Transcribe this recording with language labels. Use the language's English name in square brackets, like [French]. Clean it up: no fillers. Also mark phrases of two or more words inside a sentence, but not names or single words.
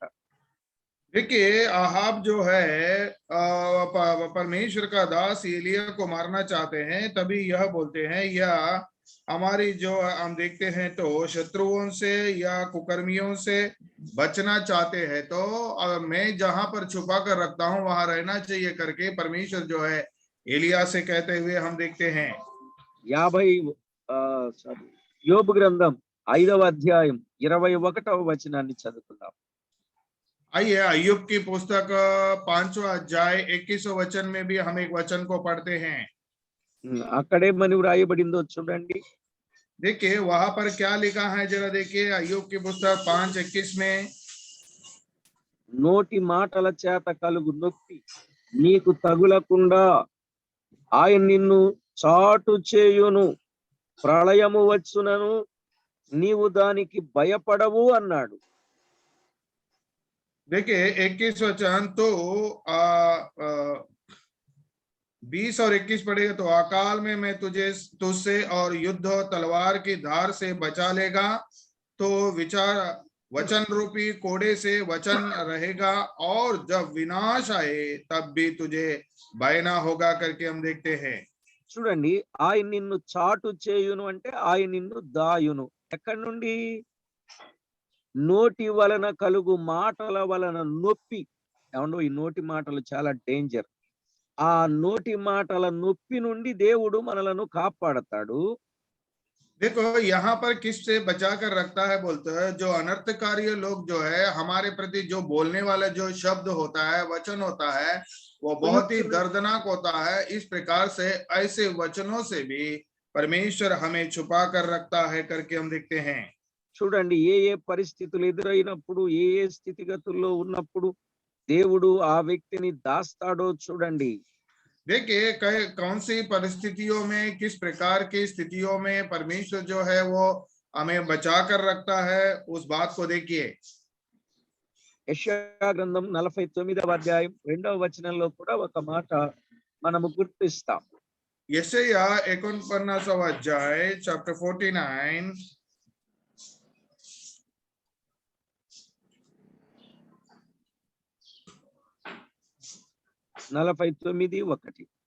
[Hindi] देखिए आहाब जो है परमेश्वर का दास एलिया को मारना चाहते हैं, तभी यह बोलते हैं, या हमारी जो हम देखते हैं तो शत्रुओं से या कुकर्मियों से बचना चाहते हैं, तो मैं जहां पर छुपा कर रखता हूं वहां रहना चाहिए करके परमेश्वर जो है एलिया से कहते हुए हम देखते हैं। [Telugu] 50 యోబు గ్రంథం 5వ అధ్యాయం 21వ వచనాన్ని చదువుకుందాం. [Hindi] आइए अय्यूब की पुस्तक 5वां अध्याय 21वें वचन में भी हम एक वचन को पढ़ते हैं। [Telugu] అక్కడే మనం రాయబడిందో చూడండి. [Hindi] देखिए वहां पर क्या लिखा है, जरा देखिए अय्यूब की पुस्तक 5:21 में। [Telugu] నోటి మాటల చేత కలుగు నొప్పి నీకు తగులకుండా ఆయన నిన్ను చాటు చేయును, ప్రళయము వచ్చునను నీవు దానికి భయపడవు అన్నాడు. [Hindi] देखिए 21 वचन तो 20 और 21 पढ़ेगा तो अकाल में मैं तुझसे और युद्ध तलवार की धार से बचा लेगा, तो विचार वचन रूपी कोड़े से वचन रहेगा, और जब विनाश आए तब भी तुझे भय ना होगा करके हम देखते हैं। [Telugu] చూడండి, ఆయన నిన్ను చాటు చేయును అంటే ఆయన నిన్ను దాయును. ఎక్కడి నుండి? నోటి వలన కలుగు మాటల వలన నొప్పి. ఏమండో, ఈ నోటి మాటలు చాలా డేంజర్. ఆ నోటి మాటల నొప్పి నుండి దేవుడు మనలను కాపాడతాడు. [Hindi] देखो यहाँ पर किससे बचा कर रखता है बोलते हैं, जो अनर्थकारी लोग जो है हमारे प्रति जो बोलने वाला जो शब्द होता है, वचन होता है, वो बहुत ही दर्दनाक होता है। इस प्रकार से ऐसे वचनों से भी परमेश्वर हमें छुपा कर रखता है करके हम देखते हैं। [Telugu] చూడండి, ఏ ఏ పరిస్థితులు ఎదురైనప్పుడు, ఏ ఏ స్థితిగతుల్లో ఉన్నప్పుడు దేవుడు ఆ వ్యక్తిని దాస్తాడో చూడండి. [Hindi] देखिए कौन सी परिस्थितियों में, किस प्रकार की स्थितियों में परमेश्वर जो है वो हमें बचा कर रखता है, उस बात को देखिए। [Telugu] యెషయా గ్రంథం 49వ అధ్యాయం 2వ వచనంలో కూడా ఒక మాట మనము గుర్తిస్తాం. యెషయా 49వ అధ్యాయ chapter 49 49:1.